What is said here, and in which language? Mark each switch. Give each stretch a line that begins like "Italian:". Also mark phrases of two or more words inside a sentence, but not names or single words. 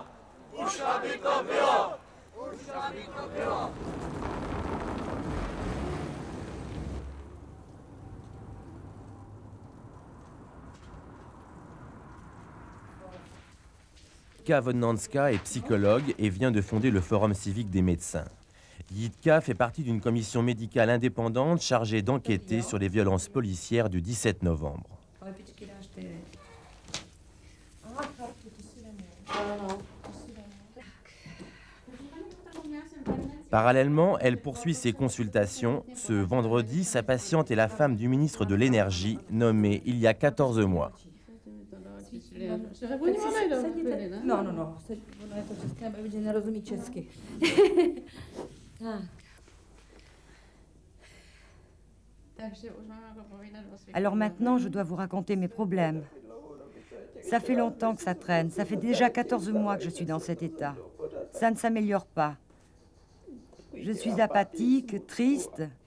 Czech: Už aby to bylo! Už aby to bylo!
French: Jitka Wodnanska est psychologue et vient de fonder le Forum civique des médecins. Jitka fait partie d'une commission médicale indépendante chargée d'enquêter sur les violences policières du 17 novembre. Parallèlement, elle poursuit ses consultations. Ce vendredi, sa patiente est la femme du ministre de l'Énergie, nommée il y a 14 mois.
Czech: No, ono je to české, aby že nerozumí česky.
French: Alors maintenant, je dois vous raconter mes problèmes. Ça fait longtemps que ça traîne. Ça fait déjà 14 mois que je suis dans cet état. Ça ne s'améliore pas. Je suis apathique, triste.